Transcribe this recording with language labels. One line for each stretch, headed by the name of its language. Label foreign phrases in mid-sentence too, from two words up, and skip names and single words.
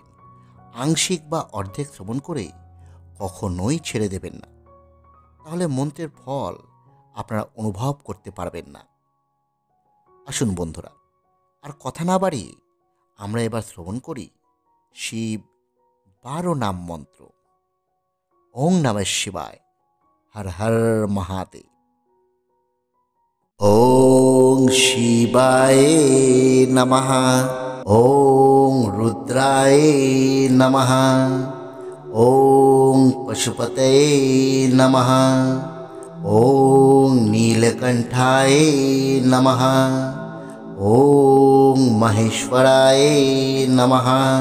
Bangla: আংশিক বা অর্ধেক শ্রবণ করে কখনোই ছেড়ে দেবেন না, তাহলে মন্ত্রের ফল আপনারা অনুভব করতে পারবেন না। আসুন বন্ধুরা, আর কথা না বাড়িয়ে আমরা এবার শ্রবণ করি শিব ১২ নাম মন্ত্র।
Sanskrit: ওং নমঃ শিবায়, হর হর মহাদেব। ওং শিবায় নমঃ, ওং রুদ্রায় নমঃ, ওং পশুপতয়ে নমঃ, ওং নীলকণ্ঠায় নমঃ, ওং মহেশ্বরায় নমঃ,